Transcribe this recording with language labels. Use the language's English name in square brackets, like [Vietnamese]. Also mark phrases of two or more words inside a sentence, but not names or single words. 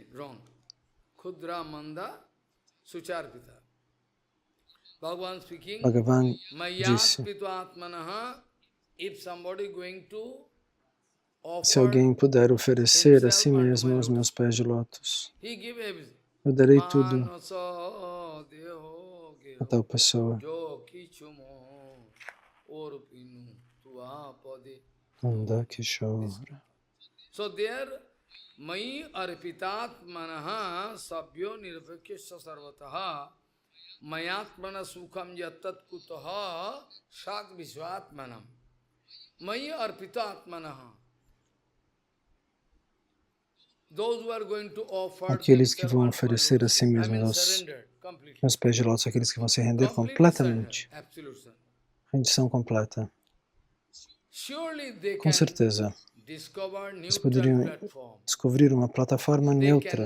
[Portuguese] Bhagavan disse, se alguém puder oferecer a si mesmo os meus pés de lótus, eu darei tudo a tal pessoa. Nanda Kishora. [English] So there, [Sanskrit] Mai arpitat manaha sabhyo nirvakesha sarvataha mayatmana sukham yattat kutaha sat visvatmanam. Mai arpitat manaha. [Portuguese] Aqueles que vão oferecer a si mesmos aos pés de lótus, aqueles que vão se render completamente. Rendição completa. Com certeza, eles poderiam descobrir uma plataforma neutra.